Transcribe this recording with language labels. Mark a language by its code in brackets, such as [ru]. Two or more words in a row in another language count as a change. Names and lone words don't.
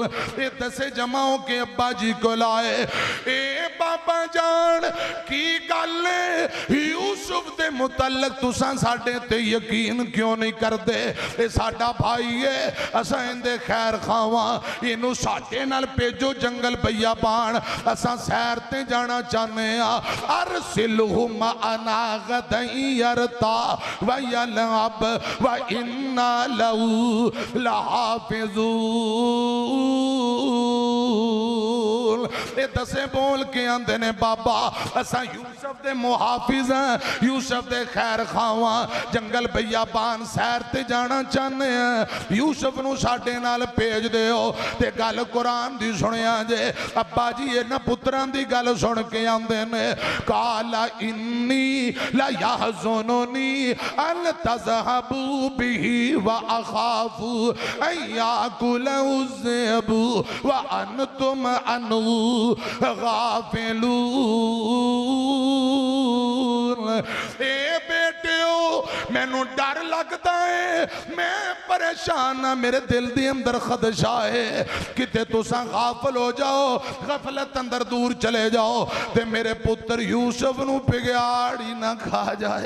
[pa] یہ دسے جماؤ کے ابا جی کو لائے۔ اے بابا جان کی گل یوسف دے متعلق تساں ساڈے تے یقین کیوں نہیں کردے? اے ساڈا بھائی ہے، اساں ایندے خیر خواہ، اینوں ساڈے نال بھیجو جنگل بیابان، اساں سیر تے جانا چاہنے آں. [ar] أرسله معنا غدا يرتع ويلعب وإنا له لحافظون. [pa] اے دسے بول کے آندے نے بابا اساں یوسف دے محافظ ہیں، یوسف دے خیر خواہ، جنگل بیابان سیر تے جانا چاہتے ہیں، یوسف نوں ساڈے نال بھیج دیو. تے گل قرآن دی سنیا جے ابا جی انہاں پتراں دی گل سن کے آندے نے [ar] قال إني ليحزنني أن تذهبوا به وأخاف أن يأكله الذئب وأنتم عنه غافلون. [pa] اے بیٹیو مینوں ڈر لگتا ہے، میں پریشان ہاں، میرے دل کے اندر خدشہ ہے کتے تسا غافل ہو جاؤ، غفلت اندر دور چلے جاؤ تے میرے پتر یوسف نوں پگھاڑی نا کھا جائے.